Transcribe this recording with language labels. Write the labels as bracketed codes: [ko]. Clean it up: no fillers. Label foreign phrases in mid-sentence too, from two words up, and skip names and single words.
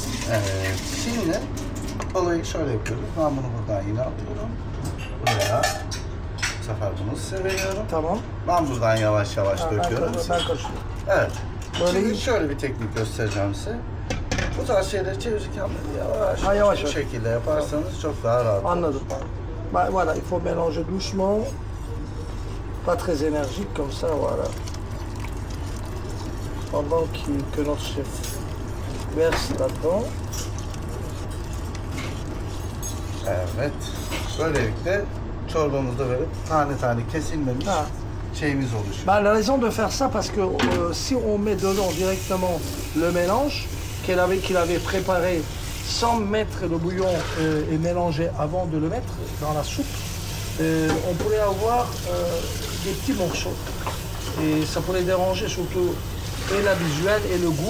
[tr] Evet, şimdi olayı şöyle yapıyoruz. Ben bunu buradan yine atıyorum. Buraya. Bu sefer bunu size veriyorum. Tamam. Ben buradan yavaş yavaş döküyorum. Ben karıştırıyorum. Evet. Böyle Şimdi iyi. şöyle bir teknik göstereceğim size. Bu tarz şeyleri çevirirken böyle yavaş yavaş. bu şekilde yaparsanız çok daha rahat. Anladım. [fr] Voilà, il faut mélanger doucement. Pas très énergique comme ça, voilà. Pendant que notre chef verse là-dedans. [tr] Evet. Böylelikle çorbamızda böyle tane tane kesilmemiş şeyimiz oluşuyor. [fr] Bah, la raison de faire ça, parce que si on met dedans directement le mélange qu'il avait préparé sans mettre le bouillon et mélanger avant de le mettre dans la soupe, on pourrait avoir des petits morceaux. Et ça pourrait déranger surtout et la visuelle et le goût.